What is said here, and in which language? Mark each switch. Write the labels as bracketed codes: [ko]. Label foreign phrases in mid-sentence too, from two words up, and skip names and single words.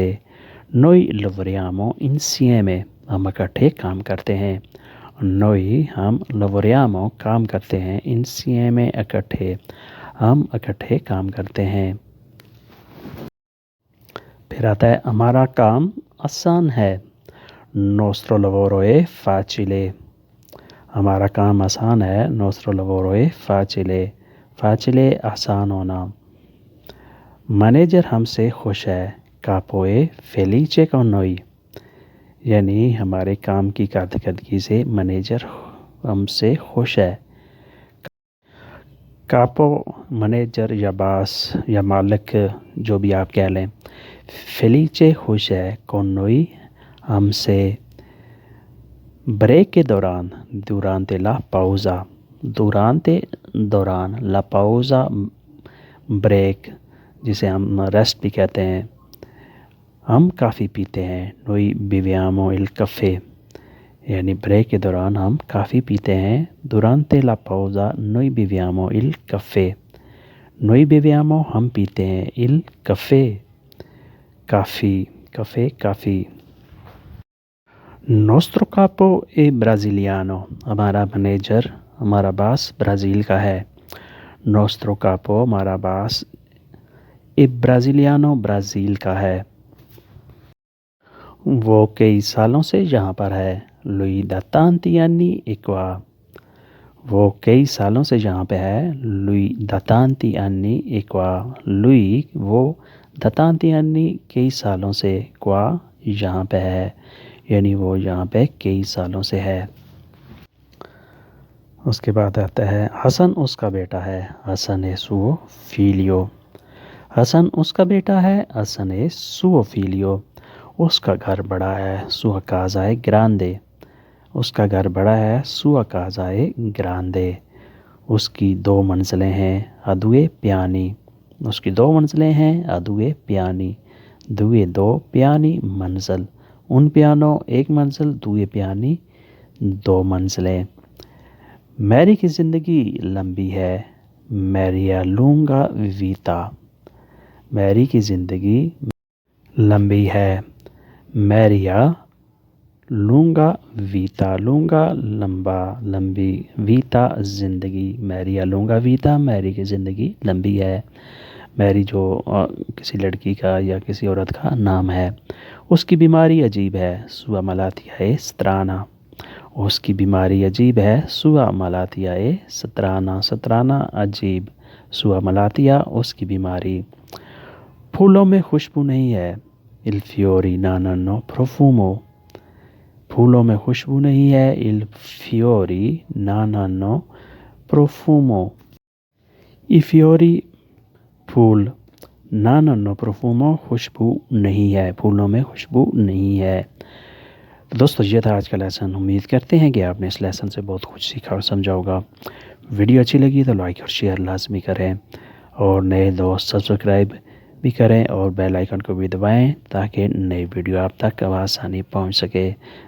[it] noi lavoriamo insieme, [ur] ہم اکٹھے کام کرتے ہیں۔ نوئی ہم، لووریامو کام کرتے ہیں، انسیئمے اکٹھے، ہم اکٹھے کام کرتے ہیں۔ پھر آتا ہے ہمارا کام آسان ہے۔ [it] nostro lavoro è facile، [ur] ہمارا کام آسان ہے۔ [it] nostro lavoro è facile، facile [ur] آسان ہونا۔ منیجر ہم سے خوش ہے۔ [it] کاپو è felice con noi، [ur] یعنی ہمارے کام کی کارکردگی سے منیجر ہم سے خوش ہے۔ کاپو منیجر یا باس یا مالک، جو بھی آپ کہہ لیں۔ فیلیچے خوش ہے، [it] con noi [ur] ہم سے۔ بریک کے دوران، [it] durante la pausa، [ur] durante دوران، [it] la pausa [ur] بریک، جسے ہم ریسٹ بھی کہتے ہیں۔ ہم کافی پیتے ہیں۔ [it] noi beviamo il caffè، [ur] یعنی بریک کے دوران ہم کافی پیتے ہیں۔ [it] durante la pausa noi beviamo il caffè، noi beviamo [ur] ہم پیتے ہیں، [it] il caffè [ur] کافی، کافے کافی۔ [it] nostro capo è brasiliano، [ur] ہمارا منیجر، ہمارا باس برازیل کا ہے۔ [it] nostro capo [ur] ہمارا باس [it] è brasiliano [ur] برازیل کا ہے۔ وہ کئی سالوں سے یہاں پر ہے۔ [it] lui da tanti anni è qua، [ur] وہ کئی سالوں سے یہاں پہ ہے۔ [it] lui da tanti anni è qua، [ur] lui وہ [it] da tanti anni [ur] کئی سالوں سے، qua یہاں پہ ہے، یعنی وہ یہاں پہ کئی سالوں سے ہے۔ اس کے بعد آتا ہے حسن اس کا بیٹا ہے۔ [it] حسن è suo figlio، [ur] حسن اس کا بیٹا ہے۔ [it] حسن è suo figlio، [ur] اس کا گھر بڑا ہے۔ [it] sua casa è grande، [ur] اس کا گھر بڑا ہے۔ [it] sua casa è grande، [ur] اس کی دو منزلیں ہیں۔ [it] ha due piani، [ur] اس کی دو منزلیں ہیں۔ [it] ha due piani، due دو، piani منزل، un piano [ur] ایک منزل، [it] due piani [ur] دو منزلیں۔ میری کی زندگی لمبی ہے۔ [it] میری ha lunga vita، [ur] میری کی زندگی لمبی ہے۔ میری [it] ha lunga vita، [ur] lunga لمبا، لمبی، vita زندگی، میری [it] ha lunga vita [ur] میری کی زندگی لمبی ہے۔ میری جو کسی لڑکی کا یا کسی عورت کا نام ہے۔ اس کی بیماری عجیب ہے۔ [it] sua malattia è strana، [ur] اس کی بیماری عجیب ہے۔ [it] sua malattia è strana، strana عجیب، sua malattia [ur] اس کی بیماری۔ پھولوں میں خوشبو نہیں ہے۔ [it] il fiori non hanno profumo، [ur] پھولوں میں خوشبو نہیں ہے۔ [it] il fiori non hanno profumo، i fiori [ur] پھول، [it] non hanno profumo [ur] خوشبو نہیں ہے، پھولوں میں خوشبو نہیں ہے۔ دوستو، یہ تھا آج کا لیسن۔ امید کرتے ہیں کہ آپ نے اس لیسن سے بہت کچھ سیکھا اور سمجھا ہوگا۔ ویڈیو اچھی لگی تو لائک اور شیئر لازمی کریں اور نئے دوست سبسکرائب بھی کریں اور بیل آئیکن کو بھی دبائیں تاکہ نئی ویڈیو آپ تک آسانی پہنچ سکے۔